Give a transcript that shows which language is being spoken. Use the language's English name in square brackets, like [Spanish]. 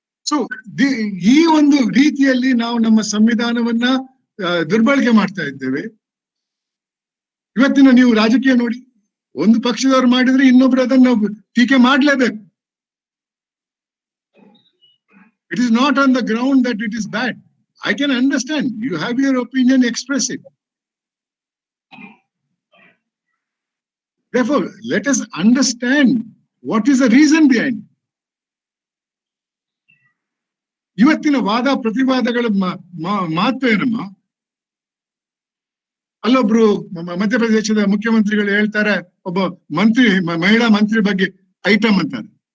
[Kannada] So ಈ ಒಂದು ರೀತಿಯಲ್ಲಿ ನಾವು ನಮ್ಮ ಸಂವಿಧಾನವನ್ನ ದುರ್ಬಳಕೆ ಮಾಡ್ತಾ ಇದ್ದೇವೆ. ಇವತ್ತಿನ ನೀವು ರಾಜಕೀಯ ನೋಡಿ, ಒಂದು ಪಕ್ಷದವ್ರು ಮಾಡಿದ್ರೆ ಇನ್ನೊಬ್ರು ಅದನ್ನು ಟೀಕೆ ಮಾಡ್ಲೇಬೇಕು. [English] It is not on the ground that it is bad. I can understand. You have your opinion, express it. Therefore, let us understand what is the reason behind it. [Kannada] ಇವತ್ತಿನ ವಾದ ಪ್ರತಿವಾದಗಳ ಮಹತ್ವ ಏನಮ್ಮ? ಅಲ್ಲೊಬ್ರು ಮಧ್ಯಪ್ರದೇಶದ ಮುಖ್ಯಮಂತ್ರಿಗಳು ಹೇಳ್ತಾರೆ, ಒಬ್ಬ ಮಂತ್ರಿ ಮಹಿಳಾ ಮಂತ್ರಿ ಬಗ್ಗೆ ಐಟಮ್ ಅಂತಾರೆ.